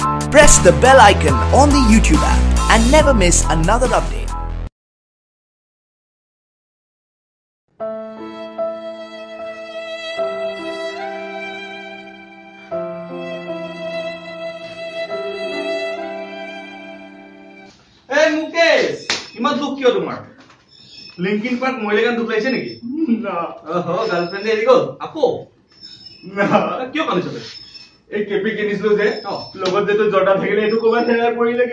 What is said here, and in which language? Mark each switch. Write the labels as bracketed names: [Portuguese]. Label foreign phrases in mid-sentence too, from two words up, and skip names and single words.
[English] Press the bell icon on the YouTube app and never miss another update. Hey Mukesh, [Assamese] ইমান দুখ কিয় তোমাৰ? লিংকিন পাৰ্ক মইলেগান দুখ লাগিছে নেকি? না ওহো গাৰ্লফ্ৰেণ্ড এৰি গ'ল আকৌ? না কিয় কান্দিছ তই? এই কেপি কিনিছিলো যে অ লগত যেটো জৰ্ডা থাকিলে এইটো ক'বাত হেৰাই পৰিলেগে